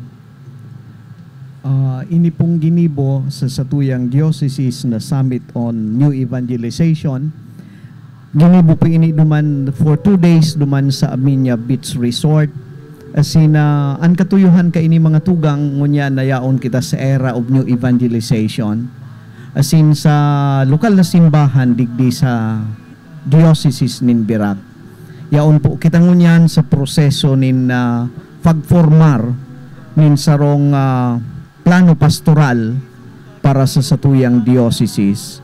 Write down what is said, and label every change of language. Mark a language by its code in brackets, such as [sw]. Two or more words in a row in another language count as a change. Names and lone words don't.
[bik] Ini pong ginibo sa satuyang diocese na Summit on New Evangelization. Ginibo po ini duman [en] for 2 days [bik] duman sa Aminya Beach Resort. [en] As in, [bik] ang katuyuhan ka ini mga tugang ngunya na yaon kita sa [en] era of [bik] New Evangelization. [en] As in, [bik] sa lokal na simbahan digdi sa diocese nin Birak. Yaon po kita ngunyan sa proseso nin pagformar nin sarong plano pastoral para sa satuyang diocese.